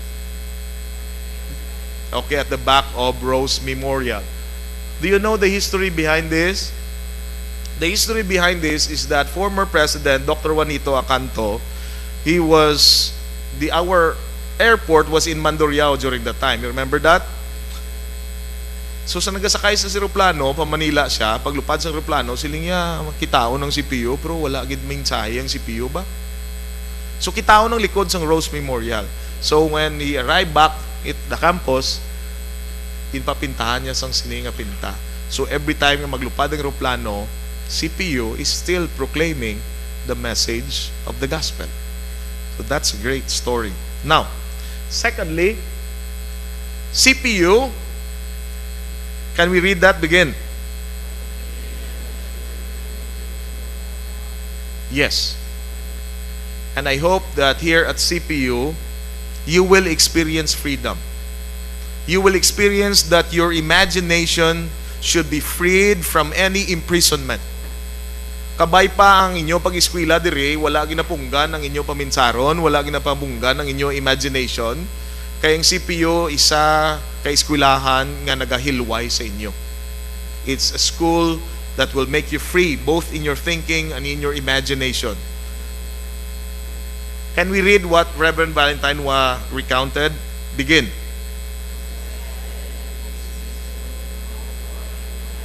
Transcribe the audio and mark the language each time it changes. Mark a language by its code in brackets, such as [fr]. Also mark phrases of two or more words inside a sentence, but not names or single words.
[en] Okay, at the back of Rose Memorial. Do you know the history behind this? The history behind this is that former President Dr. Juanito Acanto, our airport was in Mandurriao during that time. You remember that? [hil] So sa nagasakay sa eroplano, pa Manila siya, paglupad sa eroplano, siling niya kitao ng CPU, pero wala gid mensahe ang CPU ba? So kitao ng likod sa Rose Memorial. [en] So when he arrived back at the campus, [hil] pinpapintahan niya sang sininga pinta. [en] So every time [hil] nga maglupad ang eroplano, [en] CPU is still proclaiming the message of the gospel. So that's a great story. Now, secondly, CPU, can we read that? Begin. Yes. And I hope that here at CPU, you will experience freedom. You will experience that your imagination should be freed from any imprisonment. [hil] Kabay pa ang inyo pag-eskwela dire, wala ginapunggan ang inyo paminsaron, wala ginapunggan ang inyo imagination. Kaya ang CPU isa ka-eskwelahan nga nagahilway sa inyo. [en] It's a school that will make you free both in your thinking and in your imagination. Can we read what Reverend Valentine recounted? Begin.